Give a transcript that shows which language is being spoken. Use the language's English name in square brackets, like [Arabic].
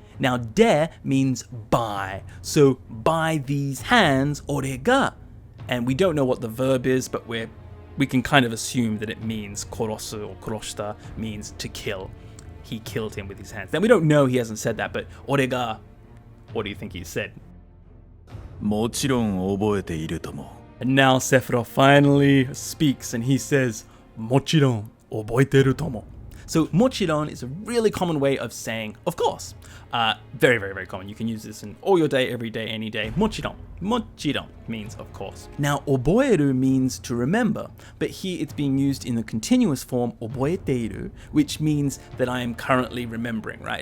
[English] Now de means by, so by these hands, 俺が, and we don't know what the verb is, but we can kind of assume that it means 殺す or 殺した means to kill. He killed him with his hands. Now we don't know, he hasn't said that, but 俺が, what do you think he said? [Japanese] もちろん覚えているとも。 [English] And now Sephiroth finally speaks and he says, [Japanese] もちろん覚えてるとも. [English] So mochiron is a really common way of saying, of course. Very, very, very common. You can use this in all your day, every day, any day. Mochiron. Mochiron means of course. Now, oboeru means to remember, but here it's being used in the continuous form oboeteiru, which means that I am currently remembering, right?